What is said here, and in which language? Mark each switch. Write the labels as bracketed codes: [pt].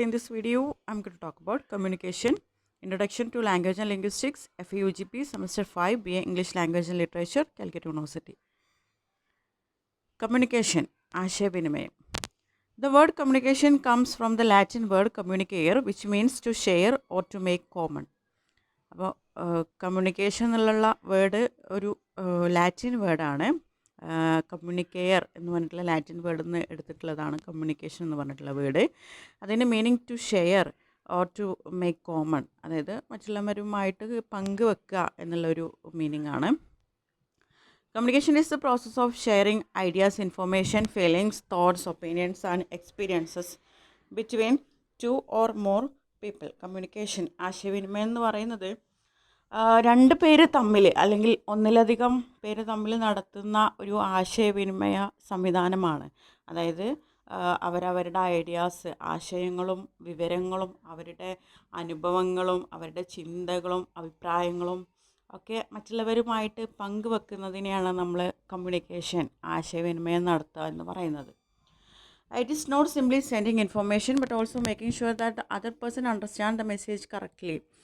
[en] In this video, I'm going to talk about communication, Introduction to Language and Linguistics, FEUGP, Semester 5, BA English Language and Literature, Calicut University. [ml] Communication, ആശയവിനിമയം. [en] The word communication comes from the Latin word communicare, which means to share or to make common. [ml] അപ്പോൾ communication എന്നുള്ള word ഒരു Latin വേർഡാണ്. കമ്മ്യൂണിക്കെയർ എന്ന് പറഞ്ഞിട്ടുള്ള Latin വേർഡിൽ നിന്ന് എടുത്തിട്ടുള്ളതാണ് communication എന്ന് പറഞ്ഞിട്ടുള്ള വേർഡ്. അതിൻ്റെ meaning [en] to share or to make common, [ml] അതായത് മറ്റുള്ളവരുമായിട്ട് പങ്കുവെക്കുക എന്നുള്ളൊരു മീനിങ് ആണ്. [en] Communication is the process of sharing ideas, information, feelings, thoughts, opinions and experiences between two or more people. [ml] Communication ആശയവിനിമയം എന്ന് പറയുന്നത് രണ്ട് പേര് തമ്മിൽ അല്ലെങ്കിൽ ഒന്നിലധികം പേര് തമ്മിൽ നടത്തുന്ന ഒരു ആശയവിനിമയ സംവിധാനമാണ്. അതായത് അവരവരുടെ ഐഡിയാസ്, ആശയങ്ങളും വിവരങ്ങളും അവരുടെ അനുഭവങ്ങളും അവരുടെ ചിന്തകളും അഭിപ്രായങ്ങളും ഒക്കെ മറ്റുള്ളവരുമായിട്ട് പങ്കുവെക്കുന്നതിനെയാണ് നമ്മൾ കമ്മ്യൂണിക്കേഷൻ ആശയവിനിമയം നടത്തുക എന്ന് പറയുന്നത്. [en] It is not simply sending information but also making sure that the other person understands the message correctly.